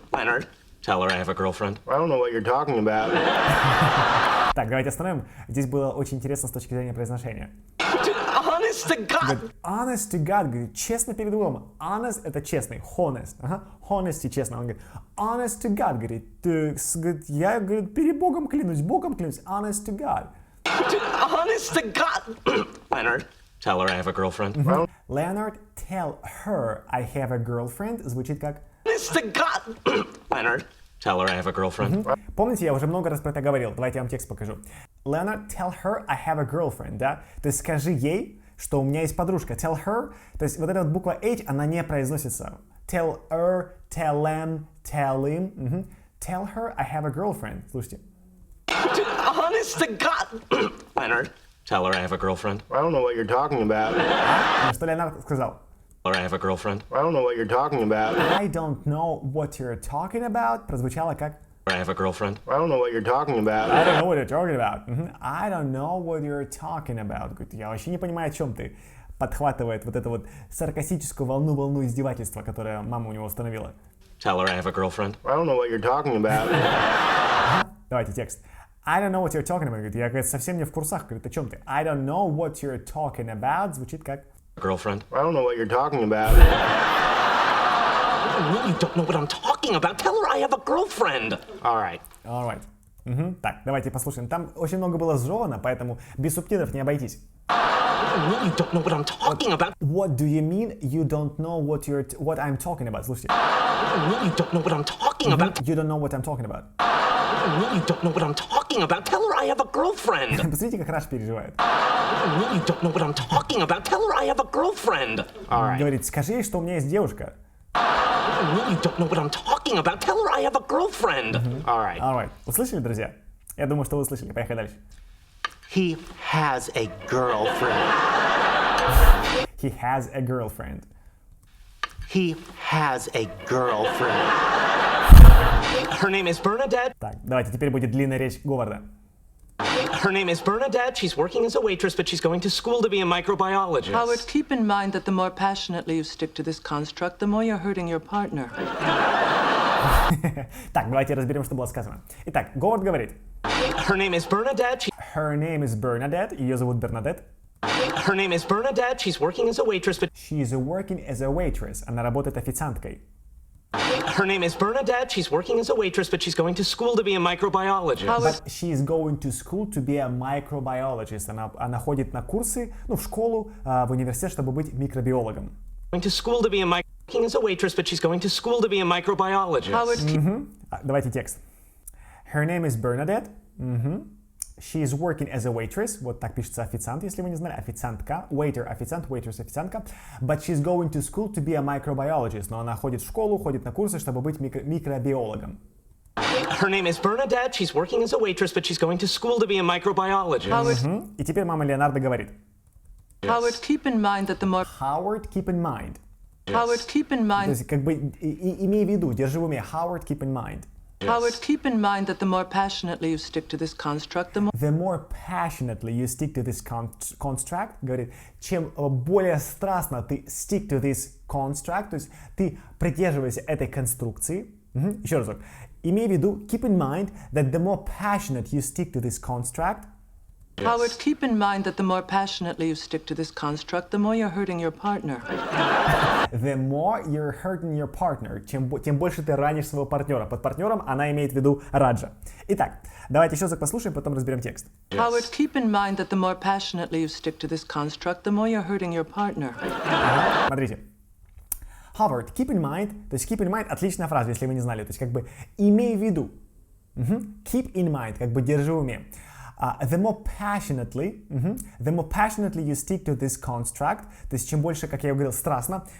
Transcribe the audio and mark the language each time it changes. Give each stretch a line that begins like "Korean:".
English: Leonard, tell her I have a girlfriend. I don't know what you're talking about.
Russian: Так, давайте остановим. Здесь было очень интересно с точки зрения произношения.
English: Honest to God.
Russian: Говорит,
English: honest to God,
Russian: говорит, честно перед Богом. Honest — это честный, honest. Ага, honesty — честно. Он говорит,
English: honest to God,
Russian: говорит, я, говорит, перед Богом клянусь, honest to God.
English: Honest to God. Leonard, tell her I have a girlfriend. Leonard, tell her I have a girlfriend
Russian: звучит как...
English: Honest to God. Leonard, tell her I have a girlfriend.
Russian: Помните, я уже много раз про это говорил. Давайте я вам текст покажу.
English: Leonard, tell her I have a girlfriend, да?
Russian: То есть скажи ей, что у меня есть подружка.
English: Tell her,
Russian: то есть вот эта вот буква H, она не произносится.
English: Tell her, tell them, tell him. Tell her I have a girlfriend.
Russian: Слушайте.
English: Honest to God. Leonard, tell her I have a girlfriend. I don't know what you're talking about.
Russian: Ну, что Леонард сказал?
English: Tell her I have a girlfriend. I don't know what you're talking about. I don't know what you're talking about
Russian: прозвучало как...
English: I have a girlfriend. I don't know what you're talking about. I don't know what you're talking about. I don't know what you're talking about.
Russian: Говорит, я вообще не понимаю, о чем ты. Подхватывает вот эту вот саркастическую волну издевательства, которое мама у него установила.
English: Tell her I have a girlfriend. I don't know what you're talking about.
Russian: Давайте текст.
English: I don't know what you're talking about.
Russian: Говорит, я, говорит, совсем не в курсах. Говорит, о чем ты?
English: I don't know what you're talking about
Russian: звучит как...
English: Girlfriend. I don't know what you're talking about. I really don't know what I'm talking about. Tell her I have a girlfriend. All right. All right.
Russian: Так, давайте послушаем. Там очень много было сжевано, поэтому без субтитров не обойтись.
English: I really don't know what I'm talking about. What do you mean you don't know what I'm talking about?
Russian: Слушайте.
English: I really don't know what I'm talking about. You don't know what I'm talking about. I really don't know what I'm talking about. Tell her I have a girlfriend.
Russian: Посмотрите, как Раш переживает.
English: I really don't know what I'm talking about. Tell her I have a girlfriend. All right.
Russian: Говорит, скажи ей, что у меня есть девушка.
English: I really don't know what I'm talking about. Tell her I have a girlfriend. All right. All right.
Russian: Услышали, друзья? Я думаю, что вы услышали. Поехали дальше.
English: He has a girlfriend. He has a girlfriend. He has a girlfriend. Her name is Bernadette.
Russian: Так, давайте, теперь будет длинная речь Говарда.
English: Her name is Bernadette. She's working as a waitress, but she's going to school to be a microbiologist. Howard, keep in mind that the more passionately you stick to this construct, the more you're hurting your partner.
Russian: Так, давайте разберем, что было сказано. Итак, Говард говорит.
English: Her name is Bernadette. Her name is Bernadette.
Russian: Ее зовут Бернадетт.
English: Her name is Bernadette. She's working as a waitress, but She is working as a waitress.
Russian: Она работает официанткой.
English: her name is Bernadette. She's working as a waitress, but she's going to school to be a microbiologist. But she is going to school to be a microbiologist.
Russian: Она ходит на курсы, ну, в школу, в университет, чтобы быть микробиологом.
English: Going to school to be a working as a waitress, but she's going to school to be a microbiologist. Howard,
Russian: Давайте текст.
English: Her name is Bernadette. She is working as a waitress.
Russian: Вот так пишется официант, если вы не знали. Официантка. Waiter, официант. Waitress, официантка.
English: But she's going to school to be a microbiologist.
Russian: Но она ходит в школу, ходит на курсы, чтобы быть микробиологом.
English: Her name is Bernadette. She's working as a waitress, but she's going to school to be a microbiologist. Howard,
Russian: И теперь мама Леонардо говорит.
English: Howard, keep in mind that the more Howard, keep in mind. Howard, keep in
Russian: То
English: mind.
Russian: есть, как бы, имей в виду, держи в уме.
English: Howard, keep in mind. Howard, keep in mind that the more passionately you stick to this construct, the more The more passionately you stick to this construct,
Russian: говорит, чем более страстно ты
English: stick to this construct,
Russian: то есть ты придерживаешься этой конструкции. Еще разок. Имей в виду,
English: keep in mind that the more passionate you stick to this construct, Howard, keep in mind that the more passionately you stick to this construct, the more you're hurting your partner. the more you're hurting your partner,
Russian: тем больше ты ранишь своего партнера. Под партнером она имеет в виду Раджа. Итак, давайте еще раз послушаем, потом разберем текст.
English: Howard, keep in mind that the more passionately you stick to this construct, the more you're hurting your partner.
Russian: Смотрите.
English: Howard, keep in mind,
Russian: то есть
English: keep in mind
Russian: отличная фраза, если вы не знали, то есть как бы имей в виду.
English: Keep in mind,
Russian: как бы держи в уме.
English: The more passionately you stick to this construct,
Russian: то есть чем больше, как я говорил, страстно.